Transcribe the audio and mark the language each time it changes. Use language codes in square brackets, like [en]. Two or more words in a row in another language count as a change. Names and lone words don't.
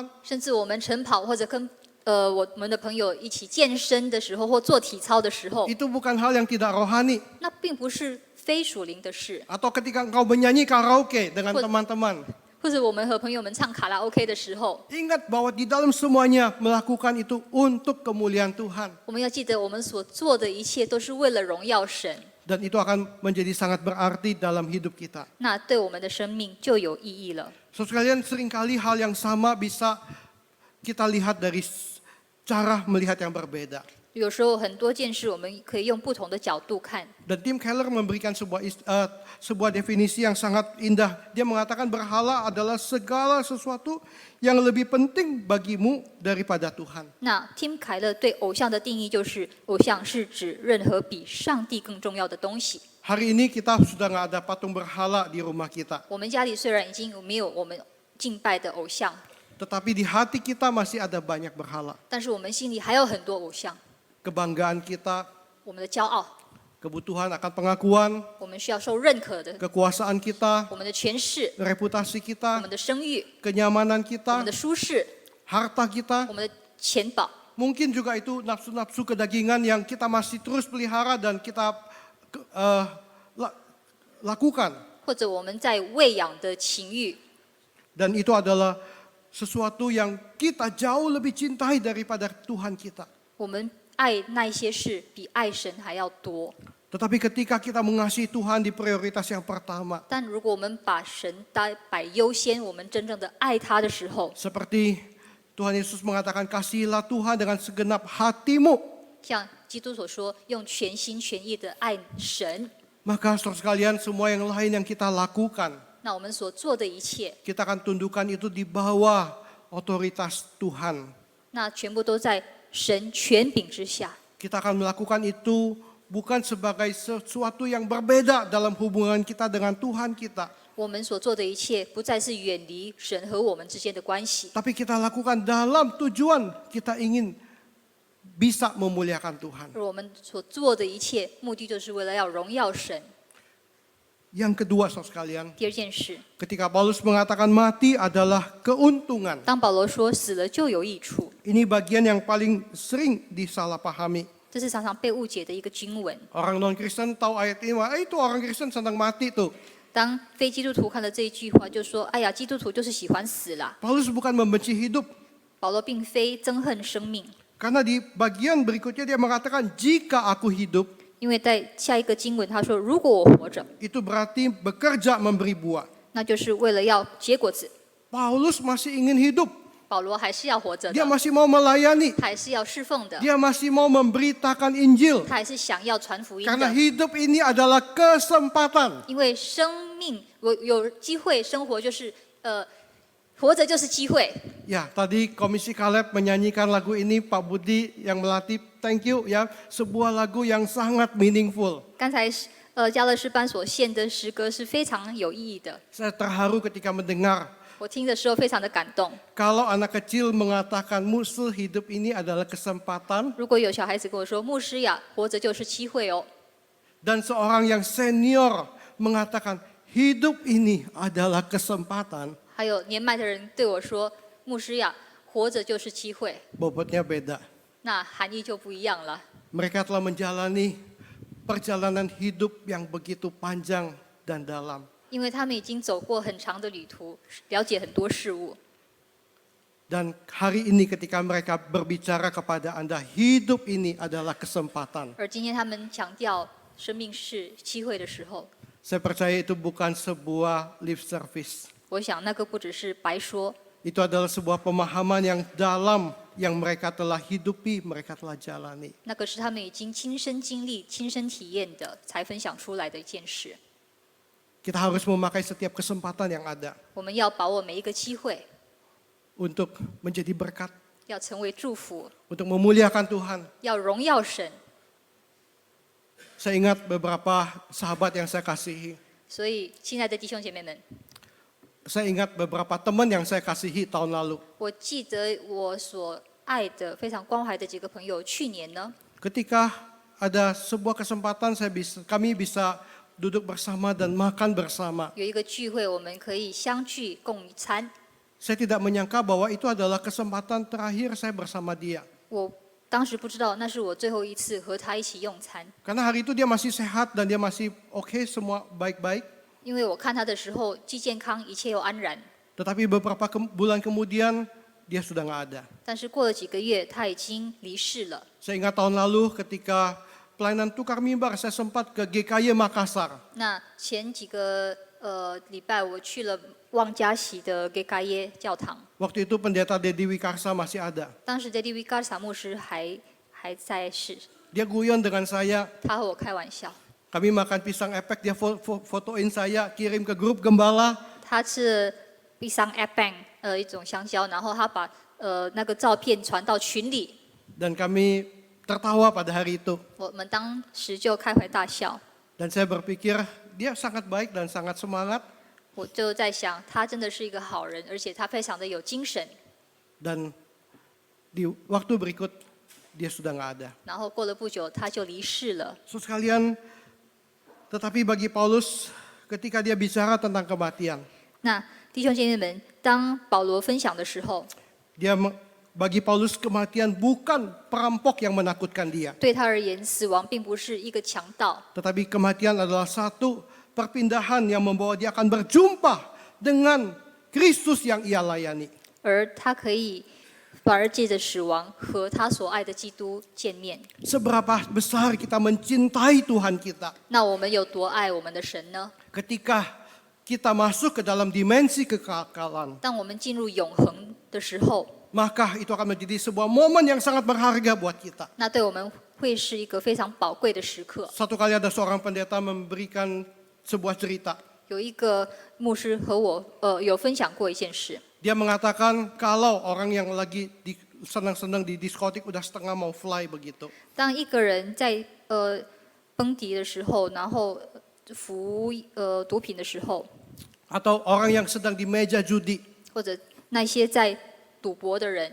[zh] 甚至我们晨跑或者跟我们的朋友一起健身的时候，或做体操的时候， [id] itu bukan hal yang tidak rohani. [zh] 那并不是非属灵的事。 [id] Atau ketika engkau menyanyi karaoke dengan teman-teman, [zh] 或者我们和朋友们唱卡拉 OK 的时候， [id] ingat bahwa di dalam semuanya melakukan itu untuk kemuliaan Tuhan. [zh] 我们要记得我们所做的一切都是为了荣耀神， [id] Dan itu akan menjadi sangat berarti dalam hidup kita. [zh] 那对我们的生命就有意义了。 [id] Saudara sekalian, seringkali hal yang sama bisa kita lihat dari cara melihat yang berbeda. [zh] 有时候很多件事，我们可以用不同的角度看。 [id] Dan Tim Keller memberikan sebuah definisi yang sangat indah. Dia mengatakan berhala adalah segala sesuatu yang lebih penting bagimu daripada Tuhan. [zh] 那 Tim 凯勒对偶像的定义就是，偶像是指任何比上帝更重要的东西。 [id] Hari ini kita sudah nggak ada patung berhala di rumah kita. [zh] 我们家里虽然已经没有我们敬拜的偶像， [id] Tetapi di hati kita masih ada banyak berhala. [zh] 但是我们心里还有很多偶像。 [id] Kebanggaan kita, [zh] 我们的骄傲， [id] kebutuhan akan pengakuan, [zh] 我们需要受认可的， [id] kekuasaan kita, [zh] 我们的权势， [id] reputasi [zh] 我 [id] kita, [zh] 们的声誉， [id] kenyamanan [zh] 我 [id] kita, [zh] 们的舒适， [id] harta kita. [zh] 我们的钱宝。 [id] Mungkin juga itu nafsu-nafsu kedagingan yang kita masih terus pelihara dan kita lakukan. [zh] 或者我们在喂养的情欲， [id] Dan itu adalah sesuatu yang kita jauh lebih cintai daripada Tuhan kita. [zh] 我们爱那一些事比爱神还要多。 [id] Tetapi ketika kita mengasihi Tuhan di prioritas yang pertama, [zh] 但如果我们把神摆优先，我们真正的爱他的时候， [id] seperti Tuhan Yesus mengatakan, kasihilah Tuhan dengan segenap hatimu. [zh] 像基督所说，用全心全意的爱神， [id] Maka saudara sekalian, semua yang lain yang kita lakukan, [zh] 那我们所做的一切， [id] kita akan tundukkan itu di bawah otoritas Tuhan. [zh] 那全部都在神权柄之下。 [id] Kita akan melakukan itu bukan sebagai sesuatu yang berbeda dalam hubungan kita dengan Tuhan kita. [zh] 我们所做的一切，不再是远离神和我们之间的关系， [id] Tapi kita lakukan dalam tujuan kita ingin bisa memuliakan Tuhan. [zh] 而我们所做的一切，目的就是为了要荣耀神。 [id] Yang kedua saudara sekalian, [zh] 第二件事， [id] ketika Paulus mengatakan mati adalah keuntungan. [zh] 当保罗说死了就有益处， [id] Ini bagian yang paling sering disalahpahami. [zh] 这是常常被误解的一个经文。 [id] Orang non-Kristen tahu ayat ini, wah itu orang Kristen senang mati tuh. [zh] 当非基督徒看到这一句话，就说：“哎呀，基督徒就是喜欢死啦。 [id] Paulus bukan membenci hidup. ” [zh] 保罗并非憎恨生命， [id] Karena di bagian berikutnya dia mengatakan, jika aku hidup, [zh] 因为在下一个经文他说：“如果我活着， [id] itu berarti bekerja memberi buah. [zh] 那就是为了要结果子。 [id] Paulus masih ingin hidup. ” [zh] 保罗还是要活着 [id] Dia [zh] 的， [id] masih mau melayani. [zh] 他还是要侍奉的， [id] Dia masih mau memberitakan Injil. [zh] 他还是想要传福音 [id] Karena [zh] 的。 [id] hidup ini adalah kesempatan. [zh] 因为生命，我有机会生活，就是活着就是机会。 [id] Ya, tadi Komisi Kaleb menyanyikan lagu ini, Pak Budi yang melatih, [en] thank you ya. [id] Sebuah lagu yang sangat meaningful. [zh] 刚才嘉乐诗班所献的诗歌是非常有意义的， [id] Saya terharu ketika mendengar [zh] 我听的时候非常的感动。 [id] kalau anak kecil mengatakan musuh hidup ini adalah kesempatan, [zh] 如果有小孩子跟我说：“牧师呀，活着就是机会哦。” [id] dan seorang yang senior mengatakan hidup ini adalah kesempatan, [zh] 还有年迈的人对我说：“牧师呀，活着就是机会。 [id] bobotnya beda. ” [zh] 那含义就不一样了。 [id] Mereka telah menjalani perjalanan hidup yang begitu panjang dan dalam. [zh] 因为他们已经走过很长的旅途，了解很多事物。 [id] Dan hari ini ketika mereka berbicara kepada Anda, hidup ini adalah kesempatan. [zh] 而今天他们强调生命是机会的时候， [id] Saya percaya itu bukan sebuah [en] lip service. [zh] 我想那个不只是白说， [id] Itu adalah sebuah pemahaman yang dalam yang mereka telah hidupi, mereka telah jalani. [zh] 那个是他们已经亲身经历、亲身体验的，才分享出来的一件事。 [id] Kita harus memakai setiap kesempatan yang ada [zh] 我们要把握每一个机会， [id] untuk menjadi berkat, [zh] 要成为祝福， [id] untuk memuliakan Tuhan. [zh] 要荣耀神。 [id] Saya ingat beberapa sahabat yang saya kasihi. [zh] 所以，亲爱的弟兄姐妹们， [id] Saya ingat beberapa teman yang saya kasihi tahun lalu. [zh] 我记得我所爱的、非常关怀的几个朋友，去年呢， [id] Ketika ada sebuah kesempatan kami bisa duduk bersama dan makan bersama. [zh] 有一个聚会，我们可以相聚共一餐。 [id] Saya tidak menyangka bahwa itu adalah kesempatan terakhir saya bersama dia. [zh] 我当时不知道那是我最后一次和他一起用餐， [id] Karena hari itu dia masih sehat dan dia masih oke, semua baik-baik. [zh] 因为我看他的时候既健康，一切又安然。 [id] Tetapi beberapa bulan kemudian dia sudah nggak ada. [zh] 但是过了几个月，他已经离世了。 [id] Saya ingat tahun lalu ketika pelayanan tukar mimbar, saya sempat ke GKY Makassar. [zh] 那前几个礼拜，我去了旺加喜的给嘎耶教堂。 [id] Waktu itu pendeta Dedi Wikarsa masih ada. [zh] 当时 Dedi Wikarsa 牧师还在世， [id] Dia guyon dengan saya, [zh] 他和我开玩笑。 [id] kami makan pisang epek, dia fotoin saya, kirim ke grup gembala. [zh] 他吃 [id] pisang epeng [zh] 一种香蕉，然后他把那个照片传到群里， [id] Dan kami tertawa pada hari itu. [zh] 我们当时就开怀大笑。 [id] Dan saya berpikir dia sangat baik dan sangat semangat. [zh] 我就在想，他真的是一个好人，而且他非常的有精神。 [id] Dan di waktu berikut dia sudah nggak ada. [zh] 然后过了不久，他就离世了。 [id] So sekalian, tetapi bagi Paulus ketika dia bicara tentang kematian, [zh] 那弟兄姐妹们，当保罗分享的时候， [id] dia bagi Paulus kematian bukan perampok yang menakutkan dia. [zh] 对他而言，死亡并不是一个强盗， [id] Tetapi kematian adalah satu perpindahan yang membawa dia akan berjumpa dengan Kristus yang ia layani. [zh] 而他可以反而借着死亡和他所爱的基督见面。 [id] Seberapa besar kita mencintai Tuhan kita. [zh] 那我们有多爱我们的神呢？ [id] Ketika kita masuk ke dalam dimensi kekekalan, [zh] 当我们进入永恒的时候， [id] maka itu akan menjadi sebuah momen yang sangat berharga buat kita. [zh] 那对我们会是一个非常宝贵的时刻。 [id] Satu kali ada seorang pendeta memberikan sebuah cerita. [zh] 有一个牧师和我有分享过一件事， [id] Dia mengatakan kalau orang yang lagi senang-senang di diskotik udah setengah mau fly begitu. [zh] 当一个人在蹦迪的时候，然后服毒品的时候， [id] Atau orang yang sedang di meja judi [zh] 或者那些在赌博的人，